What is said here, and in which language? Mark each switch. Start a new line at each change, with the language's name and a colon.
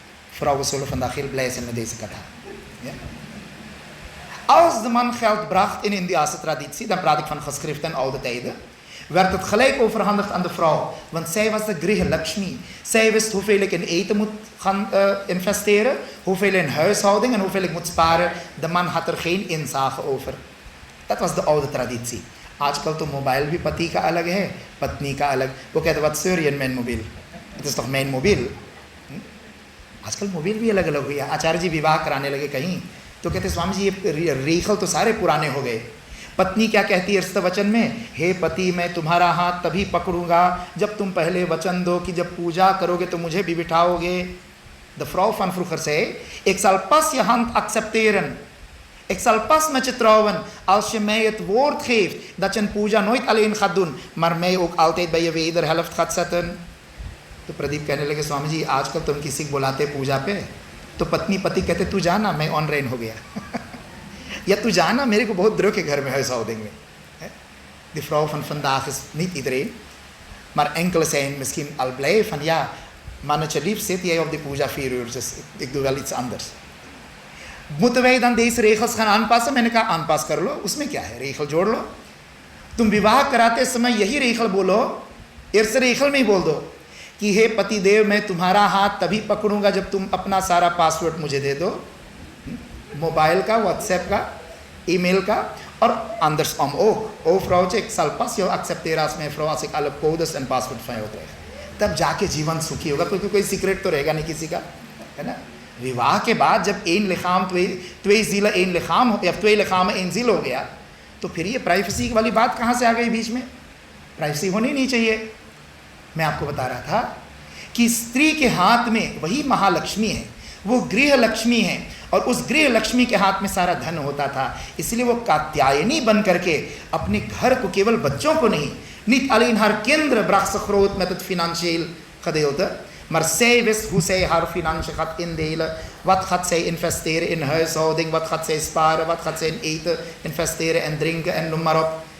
Dutch: Vrouwen zullen vandaag heel blij zijn met deze kata. Ja? Als de man geld bracht in Indiase traditie, dan praat ik van geschriften en oude tijden, werd het gelijk overhandigd aan de vrouw. Want zij was de Griha Lakshmi. Zij wist hoeveel ik in eten moet gaan investeren, hoeveel in huishouding en hoeveel ik moet sparen. De man had er geen inzage over. Dat was de oude traditie.
Hindi: आजकल तो mobile भी पति का अलग है, पत्नी का अलग. वो कहते
Dutch: wat zeur je in mijn mobiel? Het is toch mijn mobiel?
Hindi: आजकल मोबाइल भी अलग अलग हुई है. आचार्य जी विवाह कराने लगे कहीं, तो कहते स्वामी जी ये रेखल तो सारे पुराने हो गए. पत्नी क्या कहती है इस वचन में? हे पति, मैं तुम्हारा हाथ तभी पकड़ूंगा जब तुम पहले वचन दो कि जब पूजा करोगे तो मुझे भी बिठाओगे.
Dutch: De vrouw van vroeger zei, ik zal pas je hand accepteren. Ik zal pas met je trouwen als je mij het woord geeft dat je een puja nooit alleen gaat doen, maar mij ook altijd bij je wederhelft gaat zetten.
Hindi: तो प्रदीप कहने लगे स्वामी जी आजकल तुम किसी को बुलाते पूजा पे तो पत्नी पति कहते तू जाना मैं ऑनलाइन हो गया या तू जाना मेरे को बहुत
Dutch: druk
Hindi: है घर में
Dutch: huishouding
Hindi: में.
Dutch: De vrouw van vandaag is niet iedereen, maar enkele zijn misschien al blij van ja, mannetje lief zit jij op die puja 4 uur, dus ik doe wel iets anders. Moeten wij dan deze regels gaan aanpassen?
Hindi: मैंने कहा
Dutch: aanpas
Hindi: कर लो, उसमें क्या है,
Dutch: regel
Hindi: जोड़ लो. तुम विवाह कराते समय यही regel बोलो, इस regel में ही बोल दो कि हे पति देव, मैं तुम्हारा हाथ तभी पकड़ूंगा जब तुम अपना सारा पासवर्ड मुझे दे दो, मोबाइल का, व्हाट्सएप का, ईमेल का, और
Dutch: anders om ook. O vrouwtje, ik zal pas jou accepteren als mijn vrouw als ik alle codes en paswoord van jou krijg.
Hindi: तब जाके जीवन सुखी होगा, क्योंकि कोई सीक्रेट तो रहेगा नहीं किसी का, है ना. विवाह के बाद जब
Dutch: één lichaam, twee zielen één lichaam,
Hindi: या
Dutch: twee lichamen één ziel
Hindi: हो गया, तो फिर ये प्राइवेसी वाली बात कहाँ से आ गई बीच में? प्राइवेसी होनी नहीं चाहिए. मैं आपको बता रहा था कि स्त्री के हाथ में वही महालक्ष्मी है, वो गृह लक्ष्मी है, और उस गृह लक्ष्मी के हाथ में सारा धन होता था. इसलिए वो कात्यायनी बन करके अपने घर को, केवल बच्चों को नहीं,
Dutch: niet alleen haar kinderen bracht ze groot met het financieel gedeelte, maar zij wist hoe zij haar financiën gaat indelen. Wat gaat zij investeren in huishouding, wat gaat zij sparen, wat gaat zij in eten investeren en drinken en noem maar op.